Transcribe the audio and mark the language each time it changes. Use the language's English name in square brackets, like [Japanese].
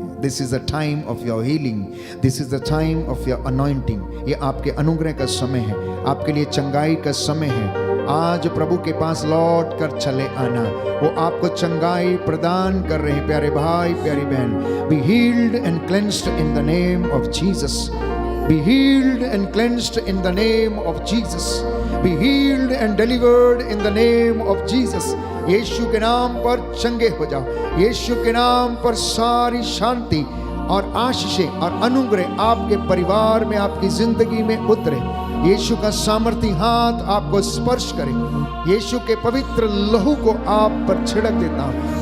[English] This is the time of your healing, this is the time of your anointing. [Hindi] ये आपके अनुग्रह का समय है, आपके लिए चंगाई का समय है। आज प्रभु के पास लौट कर चले आना, वो आपको चंगाई प्रदान कर रहे हैं। प्यारे भाई, प्यारी बहन, [English] Be healed and cleansed in the name of Jesus. Be healed and cleansed in the name of Jesus. Be healed and delivered in the name of Jesus. [Hindi] यीशु के नाम पर चंगे हो जाओ। यीशु के नाम पर सारी शांति और आशीषें और अनुग्रह आपके परिवार में, आपकी जिंदगी में उतरे। यीशु का सामर्थी हाथ आपको स्पर्श करे। यीशु के पवित्र लहू को आप पर छिड़क देता हूं।